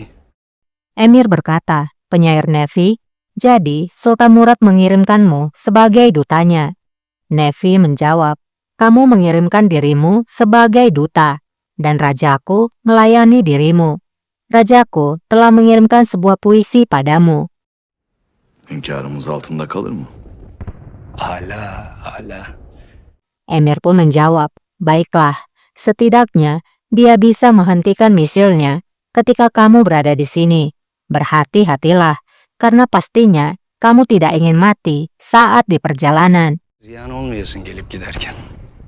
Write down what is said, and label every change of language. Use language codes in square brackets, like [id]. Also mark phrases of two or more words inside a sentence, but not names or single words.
[id] Emir berkata, "Penyair Nefi, jadi Sultan Murad mengirimkanmu sebagai dutanya." Nefi menjawab, "Kamu mengirimkan dirimu sebagai duta, dan rajaku melayani dirimu. Rajaku telah mengirimkan sebuah puisi padamu." [tr] Hünkârımız altında kalır mı? Ala, ala. [id] Emir pun menjawab, "Baiklah, setidaknya dia bisa menghentikan misilnya ketika kamu berada di sini. Berhati-hatilah, karena pastinya kamu tidak ingin mati saat di perjalanan." [tr] Ziyan olmayasın gelip giderken.